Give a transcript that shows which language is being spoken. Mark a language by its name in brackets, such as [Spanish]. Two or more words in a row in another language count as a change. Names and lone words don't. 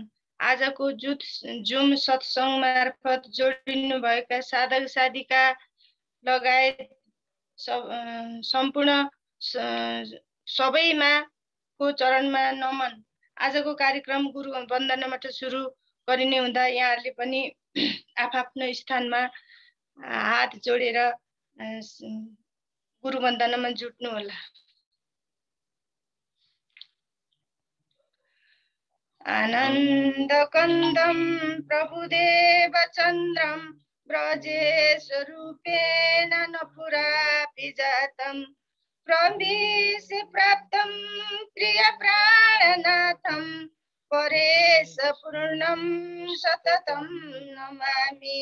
[Nepali] आजको जुम सत्सङ्ग मार्फत जोडिनु भएका साधक साधिका लगायत सम्पूर्ण सबैमा को चरणमा नमन। आजको कार्यक्रम गुरु वन्दनाबाट सुरु गरिने हुँदा यहाँहरूले पनि आफ्नो स्थानमा हात जोडेर गुरु वन्दनामा जुट्नु होला। [Sanskrit] आनन्दकन्दं प्रभुदेवचन्द्रं ब्रजेशरूपेण नपुरापि जातं प्रविश्य प्राप्तं प्रियप्राणनाथं परेशपूर्णं सततं नमामि।